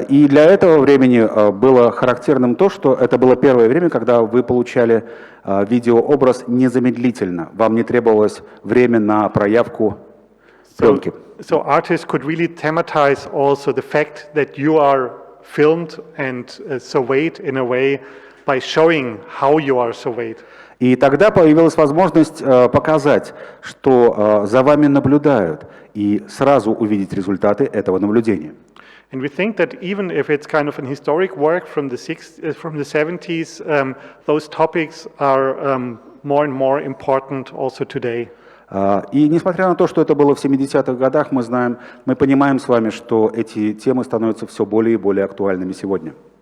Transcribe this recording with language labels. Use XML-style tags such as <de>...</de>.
<ru>И для этого времени было характерным то, что это было первое время, когда вы получали видеообраз незамедлительно. Вам не требовалось время на проявку пленки.</ru> <en>So artists could really thematize also the fact that you are filmed and surveyed in a way by showing how you are surveyed.</en> <ru>И тогда появилась возможность показать, что за вами наблюдают, и сразу увидеть результаты этого наблюдения.</ru> <en>And we think that even if it's kind of an historic work from the 70s, those topics are more and more important also today.</en> <ru>И несмотря на то, что это было в 70-х годах, мы понимаем с вами, что эти темы становятся все более и более актуальными сегодня.</ru>